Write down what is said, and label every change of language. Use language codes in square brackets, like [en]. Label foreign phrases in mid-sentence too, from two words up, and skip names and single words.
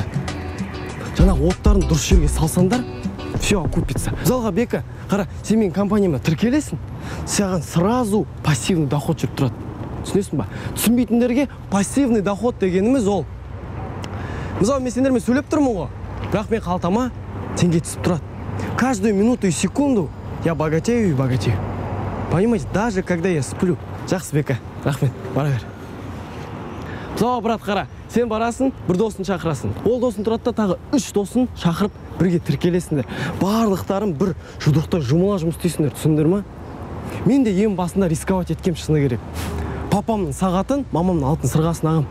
[kk] Жаңағы оттарын дұрыс жерге салсаңдар, [ru] все окупится. [kk] Мысалға Бека, қара, сен менің компанияма тіркелесің, саған [ru] сразу пассивный доход [kk] жүріп тұрады. Түсінесің ба? Түсінбейтіндерге [ru] пассивный доход [kk] дегеніміз ол. Мысалы, мен сендермен сөйлеп тұрмын ғой, бірақ мен қалтама теңге түсіп тұрады. [ru] Каждую минуту и секунду я богатею и богатею. Понимаете, даже когда я сплю. [kk] Жақсы, Бека, рахмет, бара бер. Мысалы, брат, қара, сен барасың, бір досын шақырасың. Ол досын тұрады да тағы 3 досын шақырып, бірге тіркелесіңдер. Барлықтарын бір жұдырықта жұмыла жұмыс істейсіңдер, түсіндіңдер ма? Мен де ең басында рисковать еткем шыны керек. Папамның сағатын, мамамның алтын сырғасын ағым.